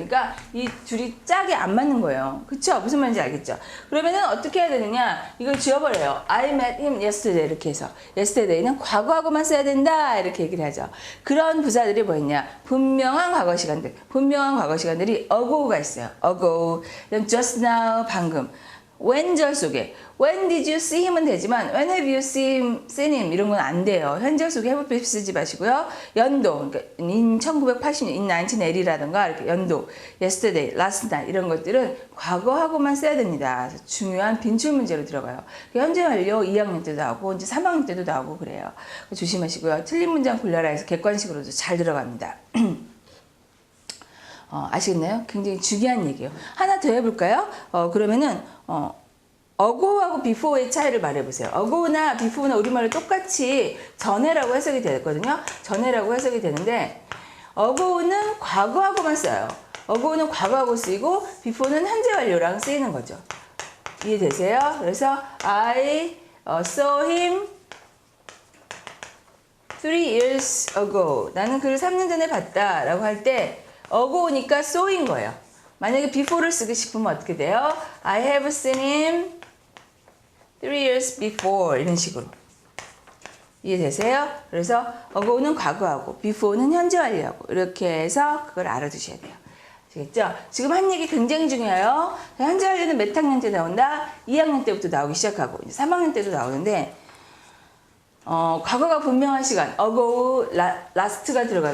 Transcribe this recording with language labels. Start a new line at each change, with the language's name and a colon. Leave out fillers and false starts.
Korean: 그러니까 이 둘이 짝이 안 맞는 거예요. 그쵸? 무슨 말인지 알겠죠? 그러면은 어떻게 해야 되느냐? 이걸 지워버려요.
English: I met him yesterday
Korean: 이렇게 해서 yesterday는 과거하고만 써야 된다 이렇게 얘기를 하죠. 그런 부사들이 뭐였냐? 분명한 과거 시간들. 분명한 과거 시간들이 ago가 있어요. ago. just now 방금.
English: when절 속에 when did you see him은 되지만 when have you seen him
Korean: 이런 건 안 돼요. 현재 속에 have been 쓰지 마시고요. 연도 그러니까 in 1980년 in 1980라든가 이렇게 연도 yesterday, last night 이런 것들은 과거하고만 써야 됩니다. 그래서 중요한 빈출 문제로 들어가요. 현재 완료 2학년 때도 나오고 이제 3학년 때도 나오고 그래요. 조심하시고요. 틀린 문장 골라라 해서 객관식으로도 잘 들어갑니다. 아시겠나요? 굉장히 중요한 얘기예요. 하나 더 해볼까요? 그러면은 ago하고 before의 차이를 말해보세요. ago나 before나 우리말로 똑같이 전에라고 해석이 되거든요. 전에라고 해석이 되는데 ago는 과거하고만 써요. ago는 과거하고 쓰이고 before는 현재 완료랑 쓰이는 거죠. 이해되세요?
English: 그래서 I saw him 3 years ago.
Korean: 나는 그를 3년 전에 봤다 라고 할 때 ago니까 so인 거예요. 만약에 before를 쓰고 싶으면 어떻게 돼요?
English: I have seen him 3 years before
Korean: 이런 식으로. 이해되세요? 그래서 ago는 과거하고 before는 현재 완료하고 이렇게 해서 그걸 알아두셔야 돼요. 아시겠죠? 지금 한 얘기 굉장히 중요해요. 현재 완료는 몇 학년 때 나온다? 2학년 때부터 나오기 시작하고 이제 3학년 때도 나오는데 과거가 분명한 시간, ago, last가 들어가요.